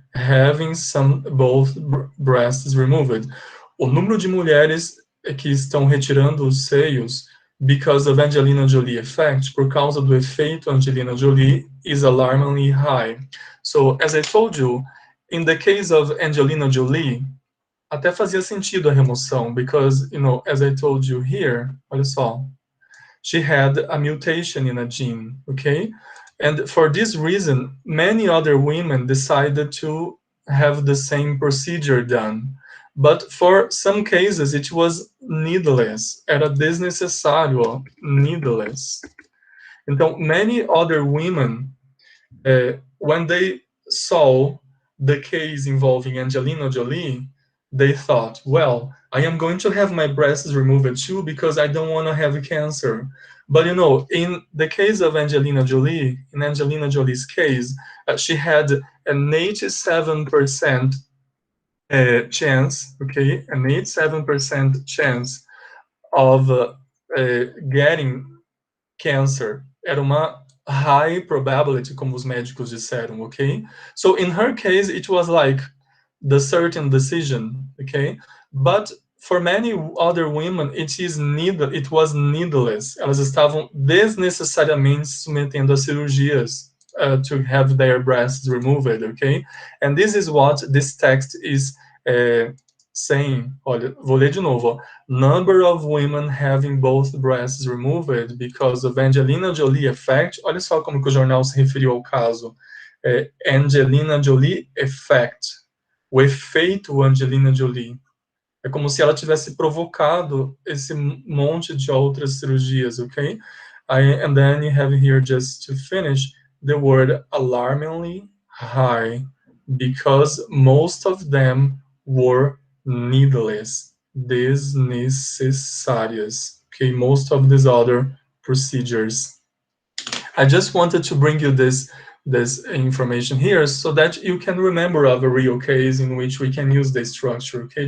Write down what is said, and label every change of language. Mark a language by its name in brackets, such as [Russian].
[English] Having both breasts removed. [Portuguese] O número de mulheres que estão retirando os seios [English] because of Angelina Jolie effect, [Portuguese] por causa do efeito Angelina Jolie, [English] is alarmingly high. So, as I told you, in the case of Angelina Jolie, [Portuguese] até fazia sentido a remoção, [English] because, you know, as I told you here, [Portuguese] olha só, [English] she had a mutation in a gene, okay? And for this reason, many other women decided to have the same procedure done. But for some cases, it was needless. [Portuguese] Era desnecessário, ó, [English] needless. [Portuguese] Então, [English] many other women, when they saw the case involving Angelina Jolie, they thought, well, I am going to have my breasts removed too because I don't want to have cancer. But, you know, in the case of Angelina Jolie, in Angelina Jolie's case, she had an 87% chance, okay, an 87% chance of getting cancer. [Portuguese] Era uma [English] high probability, [Portuguese] como os médicos disseram, okay? [English] So in her case, it was like the certain decision, okay? But for many other women, it was needless. [Portuguese] Elas estavam desnecessariamente se submetendo a cirurgias [English] to have their breasts removed, [Portuguese] okay? [English] And this is what this text is saying. [Portuguese] Olha, vou ler de novo. Ó. [English] Number of women having both breasts removed because of Angelina Jolie effect. [Portuguese] Olha só como que o jornal se referiu ao caso. [English] Angelina Jolie effect. [Portuguese] O efeito Angelina Jolie. É como se ela tivesse provocado esse monte de outras cirurgias, ok? [English] And then you have here, just to finish, the word alarmingly high, because most of them were needless, [Portuguese] desnecessárias. [English] Okay, most of these other procedures. I just wanted to bring you this information here so that you can remember of a real case in which we can use this structure, okay?